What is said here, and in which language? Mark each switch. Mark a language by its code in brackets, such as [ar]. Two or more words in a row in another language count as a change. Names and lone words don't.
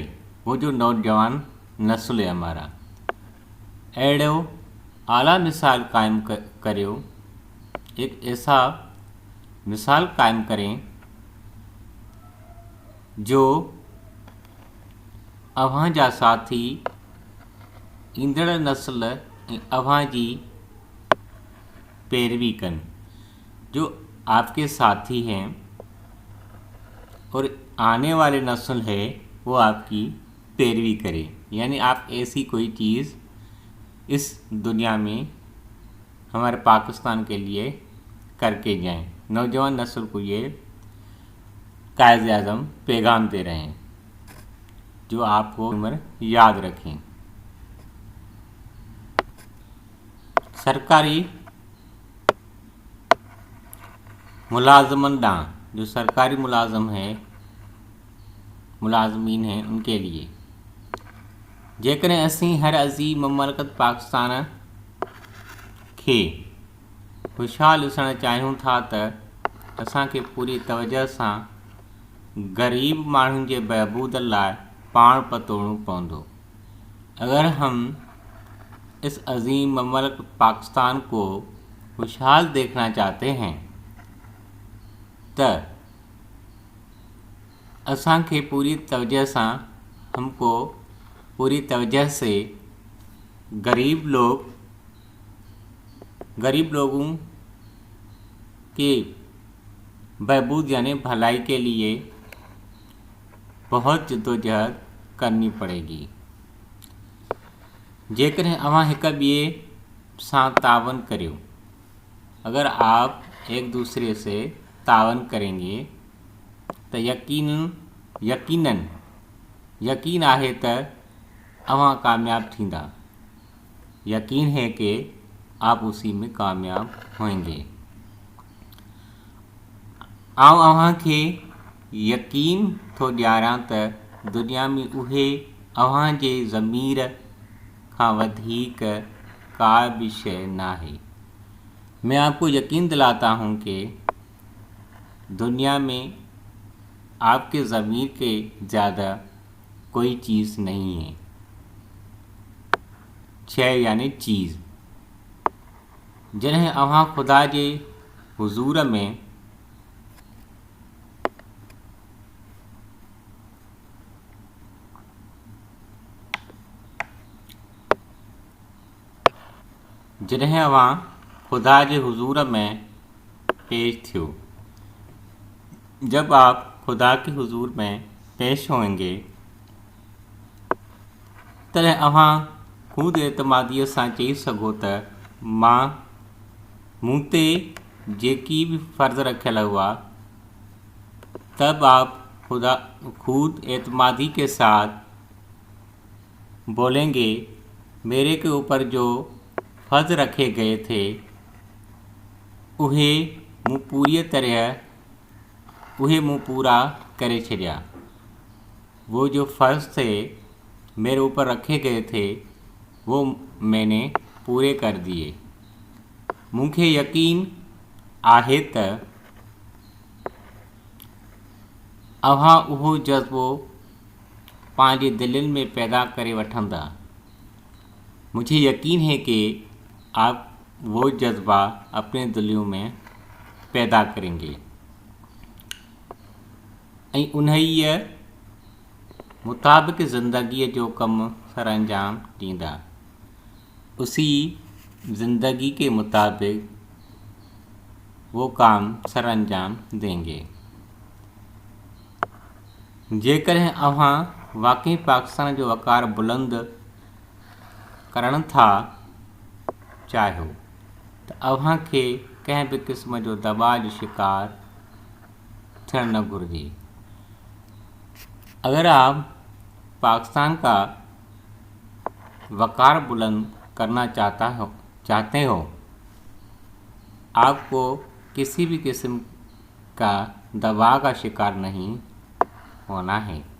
[ur] وہ جو نوجوان نسل ہے ہمارا, [sd] अहिड़ो आला मिसाल कायम करियो, [ur] ایک ایسا مثال قائم کریں [sd] जो अव्हां जा साथी ईंदड़ नस्ल ऐं अव्हां जी पैरवी कनि। [ur] جو آپ کے ساتھی ہیں اور آنے والے نسل ہے وہ آپ کی پیروی کرے، یعنی آپ ایسی کوئی چیز اس دنیا میں ہمارے پاکستان کے لیے کر کے جائیں. نوجوان نسل کو یہ قائد اعظم پیغام دے رہے ہیں جو آپ کو عمر یاد رکھیں. [sd] सरकारी मुलाजमन ॾांहुं, [ur] جو سرکاری ملازمین ہیں ان کے لیے, [sd] जेकॾहिं असीं हर अज़ीम ममलकत पाकिस्तान खे खुशहाल ॾिसणु चाहियूं था त असांखे पूरी तवजह सां गरीब माण्हुनि जे बहबूद लाइ पाण पतोड़ना पवंदो। [ur] اگر ہم اس عظیم مملکت پاکستان کو خوشحال دیکھنا چاہتے ہیں [sd] त असांखे [ur] پوری توجہ سے غریب لوگوں کے بہبود یعنی بھلائی کے لیے بہت جدوجہد کرنی پڑے گی. [sd] जेकॾहिं अवां हिक ॿिए सां तावन करियो, [ur] اگر آپ ایک دوسرے سے تعاون کریں گے تو [sd] यकीन आहे त अवां कामयाब थींदा। [ur] یقین ہے کہ آپ اسی میں کامیاب ہوں گے. [sd] आउं अव्हां खे यकीन थो ॾियारां त दुनिया में उहे अव्हां जे ज़मीर खां वधीक का भी शय नाहे। [ur] میں آپ کو یقین دلاتا ہوں کہ دنیا میں آپ کے ضمیر کے زیادہ کوئی چیز نہیں ہے. شے یعنی چیز. [sd] जॾहिं अव्हां खुदा जे हुज़ूर में पेश थियो, [ur] جب آپ خدا کے حضور میں پیش ہوں گے [sd] तॾहिं अव्हां ख़ुद एतमादीअ सां चई सघो त मूं ते जेकी भी फ़र्ज़ रखियल हुआ, [ur] تب آپ خود اعتمادی کے ساتھ بولیں گے، میرے کے اوپر جو فرض رکھے گئے تھے [sd] उहे मूं पूरा करे छॾिया। [ur] وہ جو فرض تھے میرے اوپر رکھے گئے تھے وہ میں نے پورے کر دیے. [sd] मूंखे यकीन आहे त अव्हां उहो जज़्बो पंहिंजे दिलनि में पैदा करे वठंदा। [ur] مجھے یقین ہے کہ آپ وہ جذبہ اپنے دلوں میں پیدا کریں گے [sd] ऐं उन्हीअ मुताबिक़ ज़िंदगीअ जो कम सरअंजाम ॾींदा। [ur] اسی زندگی کے مطابق وہ کام سر انجام دیں گے. [sd] जेकॾहिं अव्हां वाकई पाकिस्तान जो वक़ार बुलंद करण था चाहियो त अव्हां खे कंहिं भी क़िस्म जो दबाव जो शिकार थियणु न घुरिजे। [ur] اگر آپ پاکستان کا وقار بلند کرنا چاہتے ہو، آپ کو کسی بھی قسم کا دباؤ کا شکار نہیں ہونا ہے.